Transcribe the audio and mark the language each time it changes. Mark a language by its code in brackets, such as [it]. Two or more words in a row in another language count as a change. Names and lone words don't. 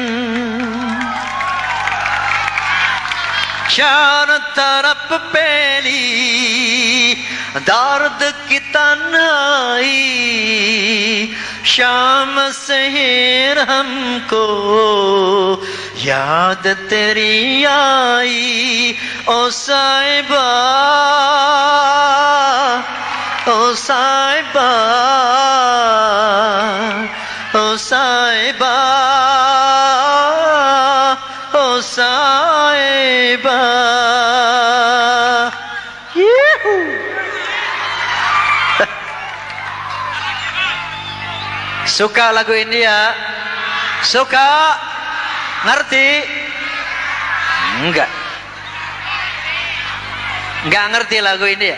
[hi] चारों तरफ पैली दर्द की तन्हाई, शाम शहर हमको याद तेरी आई. ओ साहिबा, ओ साहिबा, ओ साहिबा, ओ साहिबा. [id] Suka lagu India? Suka? Ngerti? Enggak. Enggak ngerti lagu India.